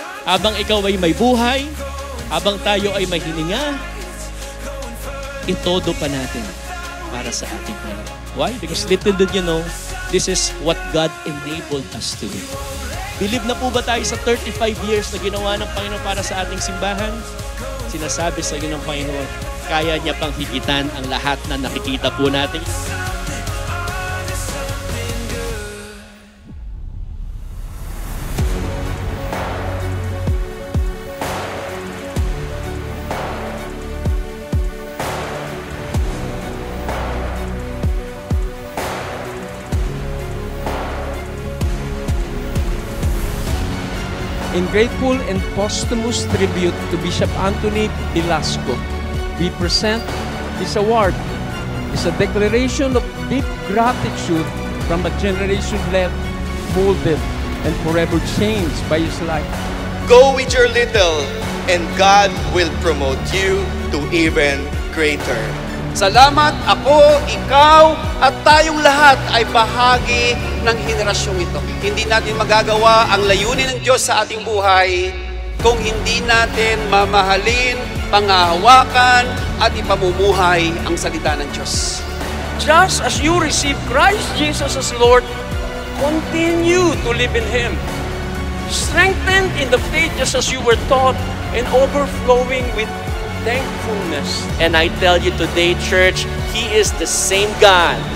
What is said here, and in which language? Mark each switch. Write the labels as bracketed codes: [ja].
[tl] Habang ikaw ay may buhay, habang tayo ay may hininga, itodo pa natin para sa ating Panginoon. [en] Why? Because little did you know, this is what God enabled us to do. [tl] Believe na po ba tayo sa 35 years na ginawa ng Panginoon para sa ating simbahan? Sinasabi sa iyo ng Panginoon, kaya niya pang higitan ang lahat na nakikita po natin. [en] In grateful and posthumous tribute to Bishop Anthony Velasco, we present this award. It's a declaration of deep gratitude from a generation led, molded, and forever changed by his life. Go with your little, and God will promote you to even greater. [tl] Salamat, ako, ikaw, at tayong lahat ay bahagi ng henerasyong ito. Hindi natin magagawa ang layunin ng Diyos sa ating buhay kung hindi natin mamahalin, pangahawakan, at ipamumuhay ang salita ng Diyos. [en] Just as you receive Christ Jesus as Lord, continue to live in Him. Strengthened in the faith just as you were taught and overflowing with thankfulness. And I tell you today, church, He is the same God.